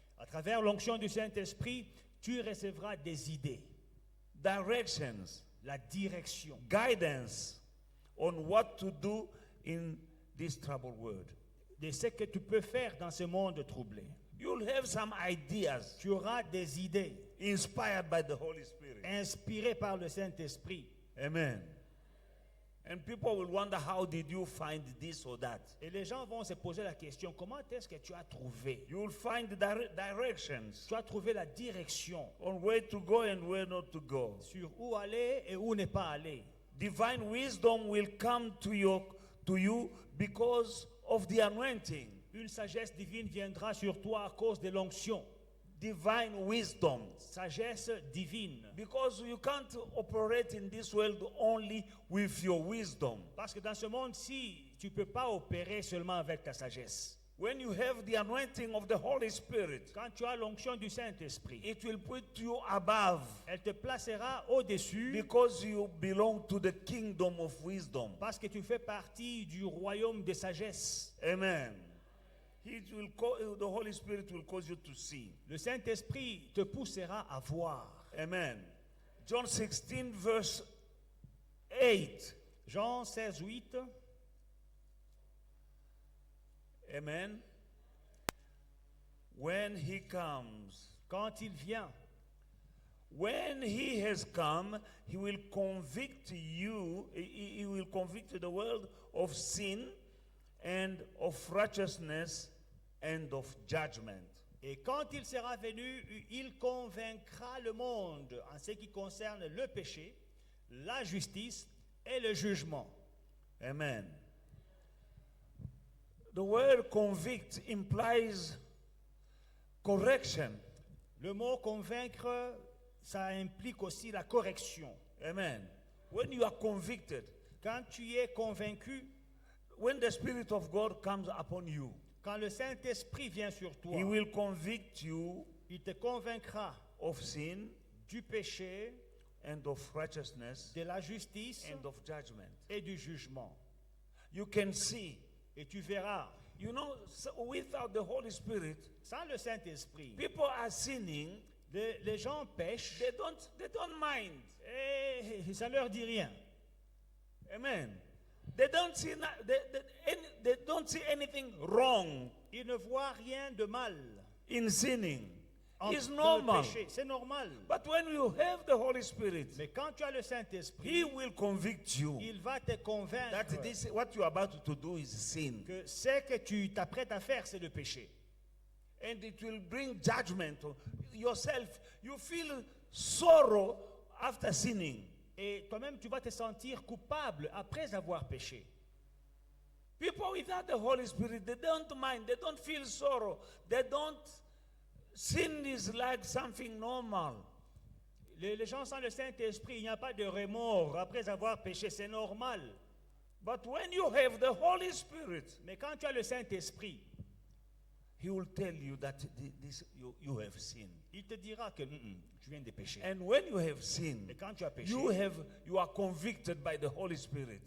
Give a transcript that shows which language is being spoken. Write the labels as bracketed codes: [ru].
[fr] À travers l'onction du Saint-Esprit, tu recevras des idées, [en] directions, [fr] la direction, [en] guidance on what to do in this troubled world. [fr] de ce que tu peux faire dans ce monde troublé. [en] You'll have some ideas [fr] Tu auras des idées [en] inspired by the Holy Spirit. [fr] inspirées par le Saint-Esprit. [en] Amen. And people will wonder, how did you find this or that? [fr] Et les gens vont se poser la question, comment est-ce que tu as trouvé? [en] You will find directions [fr] Tu as trouvé la direction [en] on where to go and where not to go. [fr] sur où aller et où ne pas aller. [en] Divine wisdom will come to you because of the anointing. [fr] Une sagesse divine viendra sur toi à cause de l'onction. [en] Divine wisdom. [fr] Sagesse divine. [en] Because you can't operate in this world only with your wisdom. [fr] Parce que dans ce monde-ci, tu ne peux pas opérer seulement avec ta sagesse. [en] When you have the anointing of the Holy Spirit, [fr] Quand tu as l'onction du Saint-Esprit, [en] it will put you above [fr] elle te placera au-dessus [en] because you belong to the kingdom of wisdom. [fr] parce que tu fais partie du royaume de sagesse. [en] Amen. The Holy Spirit will cause you to see. [fr] Le Saint-Esprit te poussera à voir. [en] Amen. John 16 verse 8. [fr] Jean 16, 8. [en] Amen. When he comes, [fr] Quand il vient, [en] when he has come, he will convict you, he will convict the world of sin and of righteousness and of judgment. [fr] et quand il sera venu, il convaincra le monde en ce qui concerne le péché, la justice et le jugement. [en] Amen. The word convict implies correction. [fr] Le mot convaincre, ça implique aussi la correction. [en] Amen. When you are convicted, [fr] Quand tu es convaincu, [en] when the Spirit of God comes upon you, [fr] quand le Saint-Esprit vient sur toi, [en] He will convict you [fr] il te convaincra [en] of sin [fr] du péché, [en] and of righteousness [fr] de la justice [en] and of judgment. [fr] et du jugement. [en] You can see. [fr] Et tu verras, [en] You know, without the Holy Spirit, [fr] sans le Saint-Esprit, [en] people are sinning. [fr] les gens pêchent [en] They don't mind. [fr] et ça ne leur dit rien. [en] Amen. They don't see they don't see anything wrong [fr] Ils ne voient rien de mal [en] in sinning. It's [fr] dans le [en] normal. [fr] péché. C'est normal. [en] But when you have the Holy Spirit, [fr] Mais quand tu as le [en] He [fr] Saint-Esprit, [en] will convict you [fr] il va te convaincre [en] that this what you are about to do is sin, [fr] que ce que tu t'apprêtes à faire, c'est le péché. [en] and it will bring judgment on yourself. You feel sorrow after sinning. [fr] Et toi-même, tu vas te sentir coupable après avoir péché. [en] People without the Holy Spirit, they don't mind. They don't feel sorrow. They don't. Sin is like something normal. [fr] Les gens sans le Saint-Esprit, il n'y a pas de remords après avoir péché, c'est normal. [en] But when you have the Holy Spirit, [fr] Mais quand tu as le Saint-Esprit, [en] He will tell you that you have sinned. [fr] il te dira que tu viens de pécher. [en] And when you have sinned, [fr] Et quand tu as péché, [en] you are convicted by the Holy Spirit.